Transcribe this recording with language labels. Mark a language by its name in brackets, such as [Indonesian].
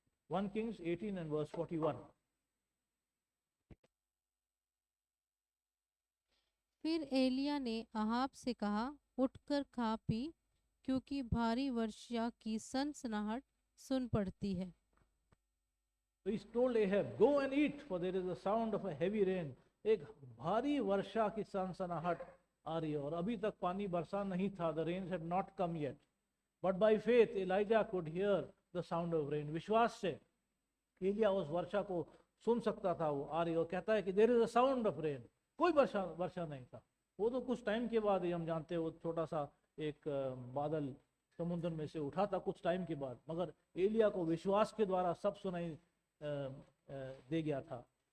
[English] 1 Kings 18 and verse 41। [Hindi] फिर एलिया ने Ahab से कहा, उठकर खा पी, क्योंकि भारी वर्षा की सनसनाहट सुन पड़ती है। [English] So he told Ahab, go and eat, for there is a sound of a heavy rain. [Hindi] एक भारी वर्षा की सनसनाहट आ रही है, और अभी तक पानी बरसा नहीं था. [English] The rains had not come yet. But by faith Elijah could hear the sound of rain. [Hindi] विश्वास से एलिया उस वर्षा को सुन सकता था, वो आ रही, और कहता है कि [English] there is a sound of rain. [Hindi] कोई वर्षा नहीं था. वो तो कुछ टाइम के बाद ही हम जानते हैं, वो छोटा सा एक बादल समुद्र में से उठा था कुछ टाइम के बाद, मगर एलिया को विश्वास के द्वारा सब सुनाई दे गया था।